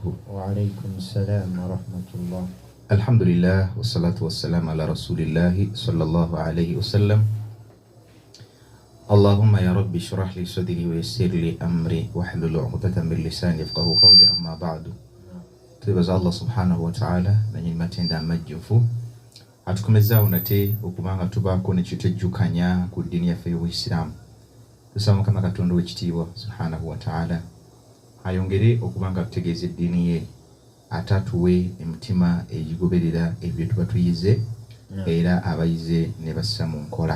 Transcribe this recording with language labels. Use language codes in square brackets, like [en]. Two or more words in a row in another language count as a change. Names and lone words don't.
[ar] وعليكم السلام ورحمة الله. الحمد لله والصلاة والسلام على رسول الله صلى الله عليه وسلم. اللهم يا رب اشرح لي صدري ويسر لي أمري واحلل عقدة من لساني يفقهوا قولي. أما بعد [lg] tubaza Allah [ar] سبحانه وتعالى [lg] nanyi matenda amajjufu atukomezaawo nate okubanga tubaako nekitujjukanya ku ddiini yaffe y'Obuisiraamu. Tusaba Mukama Katonda w'ekitiibwa [ar] سبحانه وتعالى [lg] ayongere okubanga tutegeeza eddiini ye, atatuwe emitima egigoberera ebyo tuba tuyize era abayize ne bassa mu nkola.